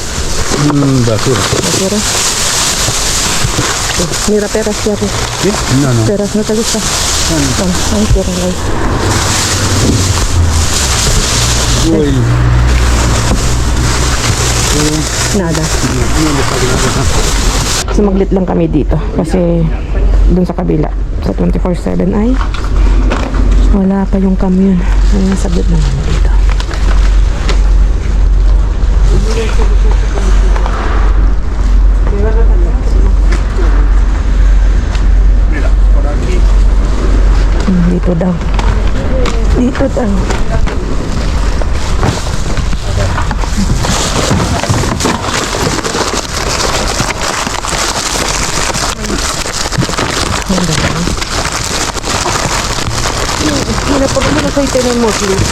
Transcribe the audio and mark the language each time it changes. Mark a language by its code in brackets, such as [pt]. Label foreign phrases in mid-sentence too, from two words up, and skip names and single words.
[es] Basura. Basura. Mira, peras, Yaku. ¿Sí? No, no. Peras, ¿no te gusta? Bueno, ahí quiero ahí. Uy. Nada. [tl] Sumaglit lang kami dito kasi dun sa kabila sa 24/7 ay wala pa yung camion. Saglit lang kami dito. [es] Mira, por aquí. [tl] Dito daw. Dito daw. [es] Mira, por lo menos ahí tenemos luz.